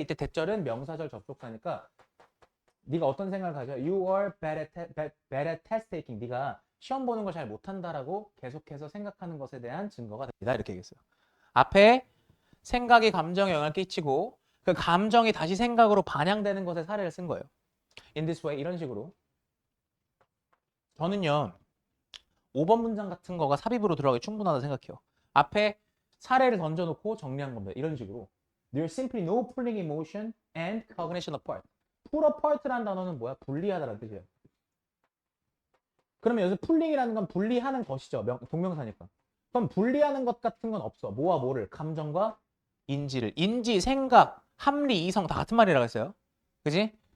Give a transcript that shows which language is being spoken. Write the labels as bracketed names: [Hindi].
[Korean] 이때 대절은 명사절 접속사니까 네가 어떤 생각을 가져? [English] You are bad at test taking. [Korean] 네가 시험 보는 걸 잘 못한다라고 계속해서 생각하는 것에 대한 증거가 됩니다. 이렇게 얘기했어요. 앞에 생각이 감정에 영향을 끼치고 그 감정이 다시 생각으로 반영되는 것에 사례를 쓴 거예요. [English] In this way, 이런 식으로. [Korean] 저는요. 5번 문장 같은 거가 삽입으로 들어가기 충분하다 생각해요. 앞에 사례를 던져놓고 정리한 겁니다. 이런 식으로. [English] There's simply no pulling emotion and cognition apart. [Korean] pull apart 라는 단어는 뭐야? 분리하다라는 뜻이에요. 그러면 여기서 pulling이라는 건 분리하는 것이죠. 동명사니까. 그럼 분리하는 것 같은 건 없어. 뭐와 뭐를? 감정과 인지를. 인지, 생각, 합리, 이성 다 같은 말이라고 했어요. 그지?